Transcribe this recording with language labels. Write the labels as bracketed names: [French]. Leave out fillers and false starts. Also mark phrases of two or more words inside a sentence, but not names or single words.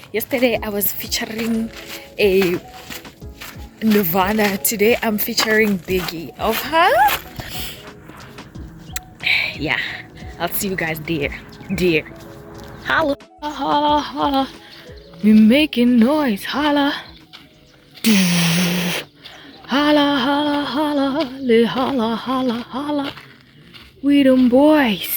[English] Yesterday I was featuring a Nirvana. Today I'm featuring Biggie. Of her? Yeah, I'll see you guys there. Holla, holla, holla. We making noise. Holla. Holla, holla, holla. Le holla, holla, holla. We them boys.